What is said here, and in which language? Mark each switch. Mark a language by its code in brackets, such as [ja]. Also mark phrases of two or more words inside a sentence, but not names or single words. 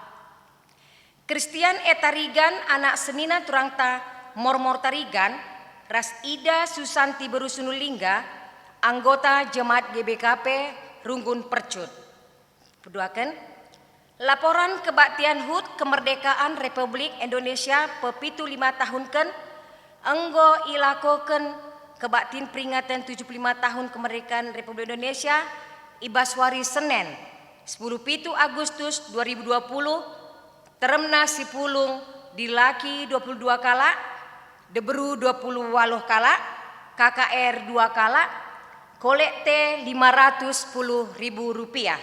[btx] Kristian Tarigan anak senina turangta Mormor Tarigan, Ras Ida Susanti Berusunulingga, anggota Jemaat GBKP Runggun Percut. Peduakan laporan kebaktian HUT Kemerdekaan Republik Indonesia pepitu 5 tahunken enggo ilakoken kebaktin peringatan 75 tahun kemerdekaan Republik Indonesia ibaswari Senin 10 Agustus 2020 teremna si pulung dilaki 22 kala, deberu 20 kala, KKR 2 kala, kolekte Rp510.000.